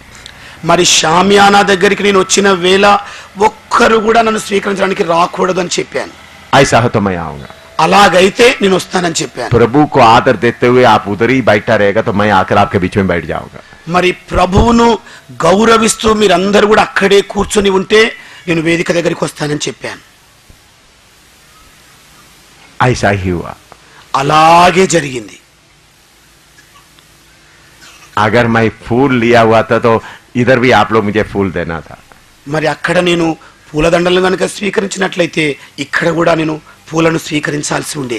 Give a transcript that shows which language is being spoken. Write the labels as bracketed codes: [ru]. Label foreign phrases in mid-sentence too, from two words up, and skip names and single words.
[te] మరి షామియానా దగ్గరికి నేను వచ్చిన వేళ ఒక్కరు కూడా నన్ను స్వీకరించడానికి రాకూడదు అని చెప్పాను। [hi] ऐसा हो तो मैं आऊंगा। [te] అలాగైతే నేను వస్తానని చెప్పాను। [hi] प्रभु को आदर देते हुए आप उधर ही बैठा रहेगा तो मैं आकर आपके बीच में बैठ जाऊंगा। [te] మరి ప్రభువును గౌరవిస్తూ మీరందరూ కూడా అక్కడే కూర్చొని ఉంటే నేను వేదిక దగ్గరికి వస్తానని చెప్పాను। [hi] ऐसा ही हुआ। [te] అలాగే జరిగింది। [hi] अगर मैं फूल लिया हुआ था तो इधर भी आप लोग मुझे फूल देना था। [te] మరి అక్కడ నేను పూలదండలను కనుక స్వీకరించినట్లయితే ఇక్కడ కూడా నేను పూలను స్వీకరించాల్సి ఉండేది।